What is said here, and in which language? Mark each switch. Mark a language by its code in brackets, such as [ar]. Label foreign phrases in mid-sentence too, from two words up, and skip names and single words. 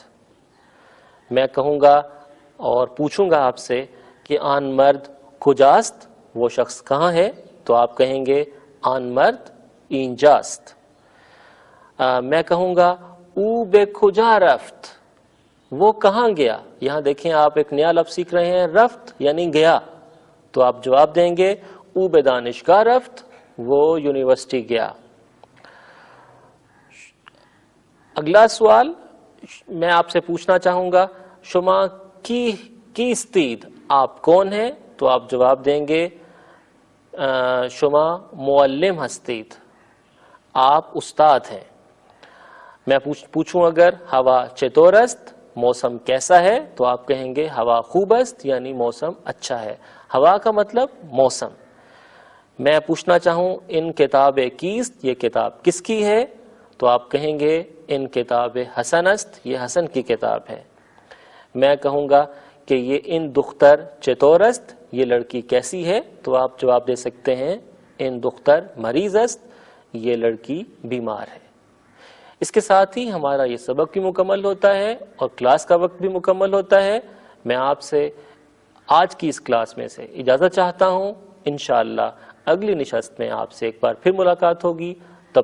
[ur] میں کہوں گا اور پوچھوں گا آپ سے کہ [fa] آن مرد کجاست، [ur] وہ شخص کہاں ہے، تو آپ کہیں گے [fa] آن مرد اینجاست۔ [ur] میں کہوں گا [fa] او بے کجا رفت، [ur] وہ کہاں گیا۔ یہاں دیکھیں آپ ایک نیا لفظ سیکھ رہے ہیں، رفت یعنی گیا، تو آپ جواب دیں گے [fa] او بے دانشگاہ رفت، [ur] وہ یونیورسٹی گیا۔ اگلا سوال میں آپ سے پوچھنا چاہوں گا [fa] شما کیستید، [ur] آپ کون ہیں، تو آپ جواب دیں گے [fa] شما معلم ہستید، [ur] آپ استاد ہیں۔ میں پوچھوں اگر [fa] ہوا چطور است، [ur] موسم کیسا ہے، تو آپ کہیں گے [fa] ہوا خوب است، [ur] یعنی موسم اچھا ہے۔ ہوا کا مطلب موسم۔ میں پوچھنا چاہوں [fa] ان کتاب کیست، [ur] یہ کتاب کس کی ہے، تو آپ کہیں گے [fa] ان کتاب حسن است، [ur] یہ حسن کی کتاب ہے۔ میں کہوں گا کہ یہ [fa] ان دختر چطور است، [ur] یہ لڑکی کیسی ہے، تو آپ جواب دے سکتے ہیں [fa] ان دختر مریض است، [ur] یہ لڑکی بیمار ہے۔ اس کے ساتھ ہی ہمارا یہ سبق بھی مکمل ہوتا ہے اور کلاس کا وقت بھی مکمل ہوتا ہے۔ میں آپ سے آج کی اس کلاس میں سے اجازت چاہتا ہوں، انشاءاللہ اگلی نشست میں آپ سے ایک بار پھر ملاقات ہوگی۔